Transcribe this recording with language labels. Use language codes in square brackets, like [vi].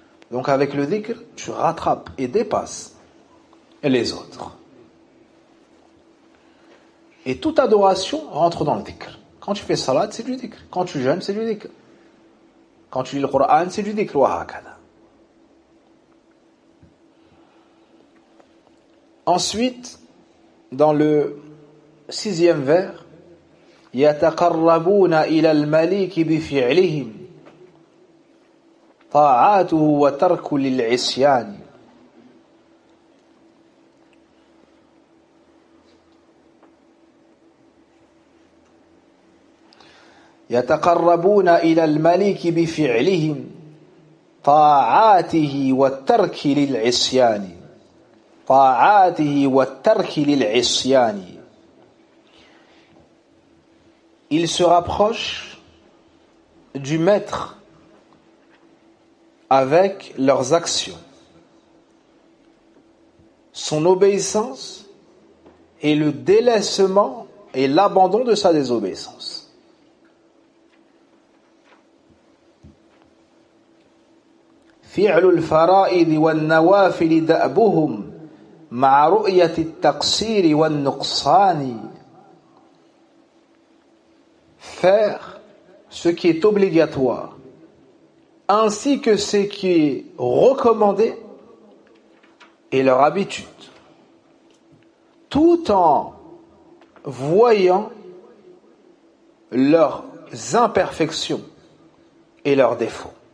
[fr] Donc avec le dhikr, tu rattrapes et dépasses et les autres. Et toute adoration rentre dans le dhikr. Quand tu fais salat, c'est du dhikr. Quand tu jeûnes, c'est du dhikr. Quand tu lis le Qur'an, c'est du dhikr. [ar] Wa hakada. [fr] Ensuite, dans le sixième vers, [ar] يَتَقَرَّبُونَ إِلَى الْمَلِيكِ بِفِعْلِهِمْ طَاعَاتُهُ وَتَرْكُ لِلْعِسْيَانِ. يتقربون إلى الملك بفعلهم طاعاته والترك للعصيان. طاعاته والترك للعصيان. [fr] Il se rapproche du maître avec leurs actions, son obéissance et le délaissement et l'abandon de sa désobéissance. [ar] فعل الفرائض والنوافل دأبهم مع رؤية التقصير والنقصان. [fr] Faire ce qui est obligatoire ainsi que ce qui est recommandé est leur habitude, tout en voyant leurs imperfections et leurs défauts.